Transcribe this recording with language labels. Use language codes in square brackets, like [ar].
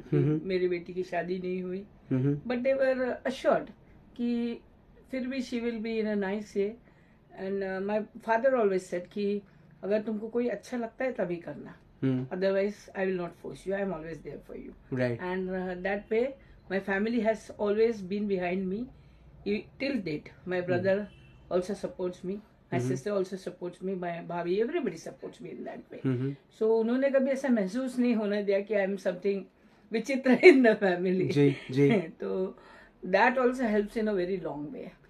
[hi] मेरी बेटी की शादी नहीं हुई, [en] but they were assured [hi] कि फिर भी [en] She will be in a nice way. And my father always said [hi] कि अगर तुमको कोई अच्छा लगता है तभी करना, [en] Otherwise I will not force you, I am always there for you. And that way my family has always been behind me till date. My brother also supports me, my sister also supports me, my bhabi, everybody supports me in that way. [hi] So उन्होंने कभी ऐसा महसूस नहीं होने दिया कि [en] I am something [hi] विचित्र [en] in the family. [hi] जी. [en] तो that also helps in a very long way.